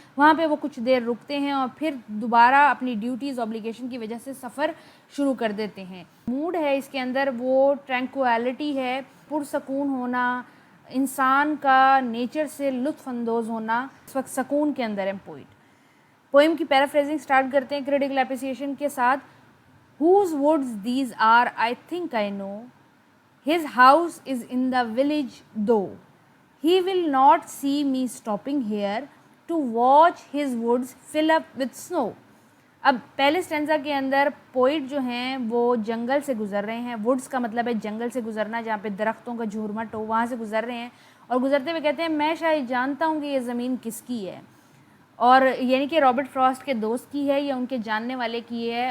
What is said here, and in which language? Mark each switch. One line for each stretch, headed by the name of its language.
Hindi: वहाँ पे वो कुछ देर रुकते हैं और फिर दोबारा अपनी ड्यूटीज़, ऑब्लिगेशन की वजह से सफ़र शुरू कर देते हैं। मूड है इसके अंदर वो ट्रैंक्विलिटी है, पुरसकून होना, इंसान का नेचर से लुत्फ़अंदोज़ होना। इस वक्त सकून के अंदर है पोइट। पोइम की पैराफ्रेजिंग स्टार्ट करते हैं क्रिटिकल एप्रिसिएशन के साथ।
English: Whose woods these are, I think I know. His house is in the village though. He will not see me stopping here to watch his woods fill up with snow.
Hindi: अब पहले stanza के अंदर poet जो हैं वो जंगल से गुज़र रहे हैं। वुड्स का मतलब है जंगल से गुज़रना, जहाँ पे दरख्तों का झूरमट हो, वहाँ से गुज़र रहे हैं और गुज़रते हुए कहते हैं मैं शायद जानता हूँ कि ये ज़मीन किसकी है, और यानी कि रॉबर्ट फ्रॉस्ट के दोस्त की है या उनके जानने वाले की है।